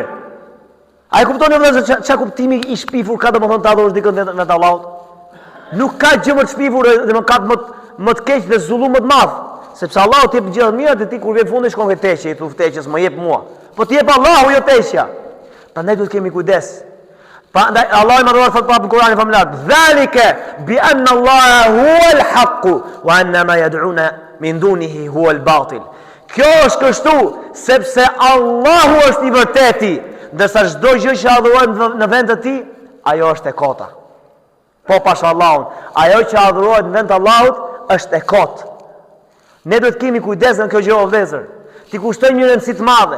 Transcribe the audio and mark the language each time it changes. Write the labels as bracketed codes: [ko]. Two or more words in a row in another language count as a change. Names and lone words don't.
[sq] A e kuptoni vëllezër çka kuptimi i shpifur ka domethënë ta adhurosh dikën vetëm me Allahut? Nuk ka gjë më të shpifur dhe më të keq dhe zullum më të madh, sepse Allahu ti jep gjithë të mirat dhe ti kur vjen fundi shkon ke teqja, i thuf teqjes më jep mua. Po ti jep Allahu jo teqja. Prandaj duhet kemi kujdes. Prandaj Allahu më dhuar fat pa në Kur'anin familjar. [ar] ذلك بأن الله هو الحق وأن ما يدعون من دونه هو الباطل. [sq] Kjo është kështu sepse Allahu është i vërteti, ndërsa çdo gjë që adhurohet në vend të tij, ajo është e kota. Po pas Allahun, ajo që adhurohet në vend të Allahut është e kotë. Ne duhet kemi kujdes në kjo gjë o vëllezër. Ti kushtoj një rëndësi të madhe.